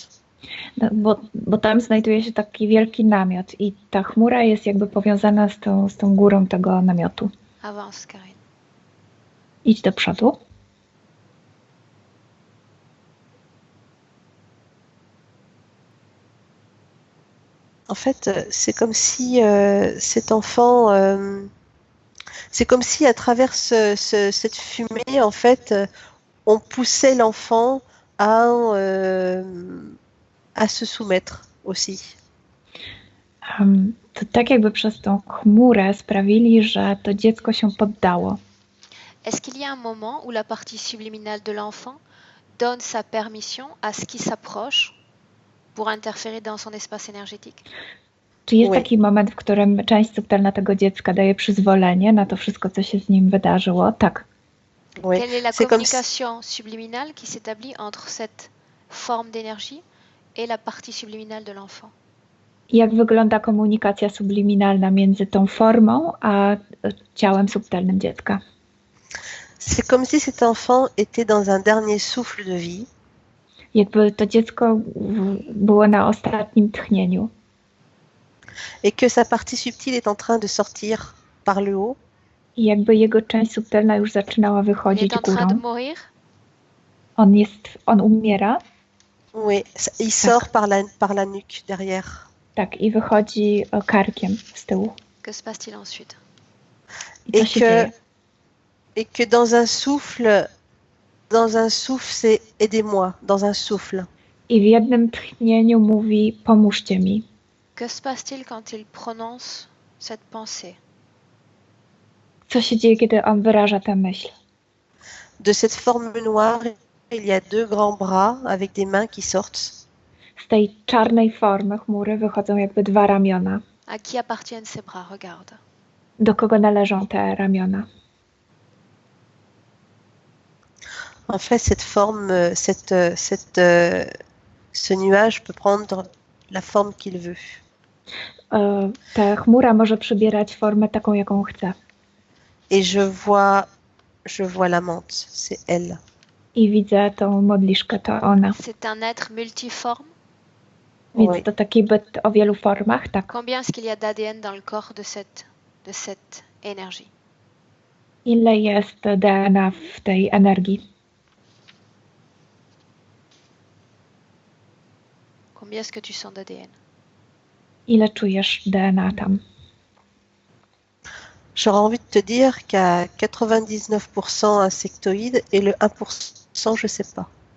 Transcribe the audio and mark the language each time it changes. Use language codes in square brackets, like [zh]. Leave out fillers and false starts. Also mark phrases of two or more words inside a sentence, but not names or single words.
[pl] No, bo tam znajduje się taki wielki namiot i ta chmura jest jakby powiązana z tą górą tego namiotu. [fr] Avance, Karine. [pl] Idź do przodu. [fr] En fait, c'est comme si cet enfant, c'est comme si à travers cette fumée, en fait, on poussait l'enfant à à se soumettre aussi. [pl] To tak jakby przez tą chmurę sprawili, że to dziecko się poddało. [fr] Est-ce qu'il y a un moment où la partie subliminale de l'enfant donne sa permission à ce qui s'approche pour interférer dans son espace énergétique? [pl] Czy jest [fr] Oui. [pl] taki moment, w którym część subtelna tego dziecka daje przyzwolenie na to wszystko, co się z nim wydarzyło? Tak. [fr] Oui. Quelle est la C'est comme si- communication subliminale qui s'établit entre cette forme d'énergie et la partie subliminale de l'enfant? [pl] Jak wygląda komunikacja subliminalna między tą formą a ciałem subtelnym dziecka? [fr] c'est comme si cet enfant était dans un dernier souffle de vie [pl] Jakby to dziecko było na ostatnim tchnieniu [fr] et que sa partie subtile est en train de sortir par le haut [pl] i jakby jego część subtelna już zaczynała [fr] Il [pl] wychodzić [fr] est en train de [pl] górą. [fr] mourir. [pl] On umiera, [fr] Oui, il sort par la nuque derrière. [pl] tak, i wychodzi karkiem z tyłu. [fr] Que se passe-t-il ensuite? [pl] I co się dzieje? [fr] Et que dans un souffle, c'est aidez-moi, dans un souffle. [pl] I w jednym tchnieniu mówi, pomóżcie mi. [fr] Que se passe-t-il quand il prononce cette pensée? [pl] Co się dzieje, kiedy on wyraża tę myśl? [fr] De cette forme noire, il y a deux grands bras avec des mains qui sortent. [pl] Z tej czarnej formy chmury wychodzą jakby dwa ramiona. [fr] À qui appartiennent ces bras? Regarde. [pl] Do kogo należą te ramiona? [fr] En fait, cette forme, ce nuage peut prendre la forme qu'il veut. [pl] Ta chmura może przybierać formę taką, jaką chce. [fr] Et je vois l'amante, c'est elle. [pl] I widzę tą modliszkę, to ona. [fr] C'est un être multiforme. [pl] Więc [fr] Oui. [pl] to taki byt o wielu formach, tak. [fr] Combien est-ce qu'il y a d'ADN dans le corps de cette énergie? [pl] Ile jest DNA w tej energii? [fr] Combien est-ce que tu sens d'ADN? [pl] Ile czujesz DNA tam? [fr] J'aurais envie de te dire qu'à 99% insectoïde et le 1%, je sais pas.